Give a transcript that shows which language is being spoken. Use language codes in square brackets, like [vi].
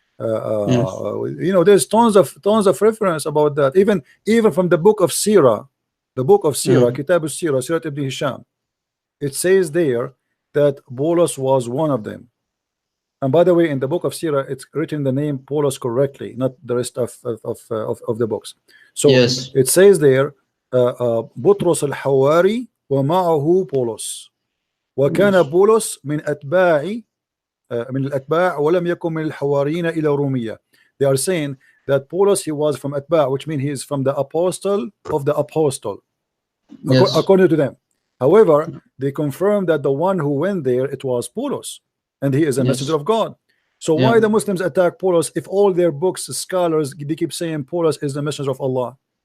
[en] You know, there's tons of reference about that. Even from the book of Sirah, Kitab al-Sirah, Sirah ibn Hisham, it says there that Boulos was one of them. And by the way, in the book of Sirah, it's written the name Boulos correctly, not the rest of the books. So it says there, [ar] بطرس الحواري ومعه بولس وكان بولس من الأتباع ولم يكن من الحواريين إلى رومية. [en] They are saying that Paulus, he was from Atba', which means he is from the apostle of the apostle, according to them. However, they confirm that the one who went there, it was Paulus, and he is a messenger of God. So why the Muslims attack Paulus if all their books, scholars, they keep saying Paulus is the messenger of Allah?